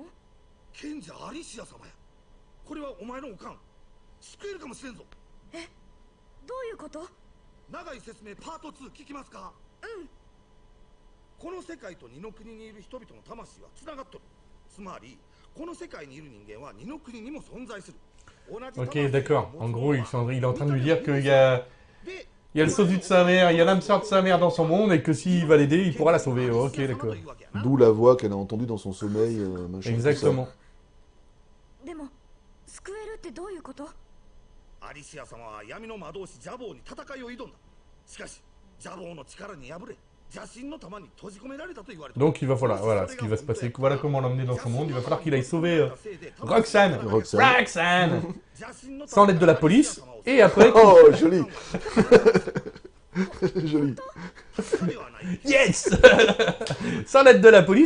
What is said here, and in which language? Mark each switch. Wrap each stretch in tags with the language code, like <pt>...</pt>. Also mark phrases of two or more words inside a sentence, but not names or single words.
<ja>賢者アリシア様や。これはお前のおかん。救えるかもしれんぞ。どういうこと？長い説明パート2聞きますか？うん。この世界と二の国にいる人々の魂はつながっとる。つまりこの世界にいる人間は二の国にも存在する。</ja> <fr>Ok, d'accord. En gros, il est en train de lui dire qu'il y a le sosie de sa mère, il y a l'âme sœur de sa mère dans son monde et que s'il va l'aider, il pourra la sauver. Ok, d'accord. D'où la voix qu'elle a entendue dans son sommeil, machin. Exactement.</fr> <ja>でも救えるってどういうこと？アリシア様は闇の魔導士ジャボーに戦いを挑んだ。しかしジャボーの力に敗れ、邪神の玉に閉じ込められたと言われて。</ja> <fr>Donc il va falloir, voilà ce qui va se passer. Voilà comment l'emmener dans son monde. Il va falloir qu'il aille sauver Roxane. Roxane. Roxane. Sans l'aide de la police. Et après... Oh, joli. Joli. Yes. Sans l'aide de la police.</fr>